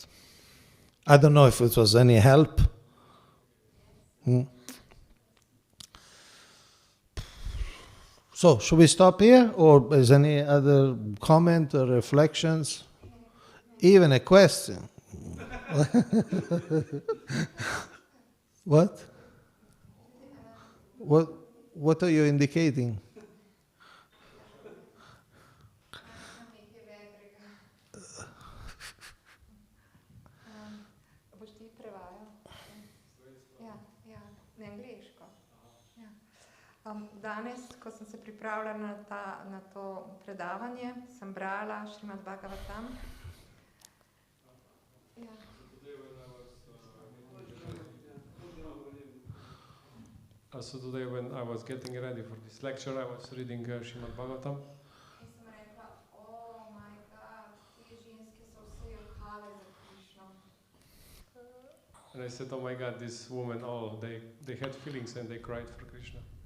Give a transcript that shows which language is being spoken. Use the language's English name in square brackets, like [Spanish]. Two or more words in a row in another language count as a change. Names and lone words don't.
[English] I don't know if it was any help. So, should we stop here, or is any other comment or reflections? Even a question. What? What are you indicating? [Slovenian] Danes, ko sem se pripravljala na to predavanje, sem brala Srimad Bhagavatam. [English] So today when I was getting ready for this lecture, I was reading Srimad Bhagavatam. And I said, oh my God, these women all, they had feelings and they cried for Krishna.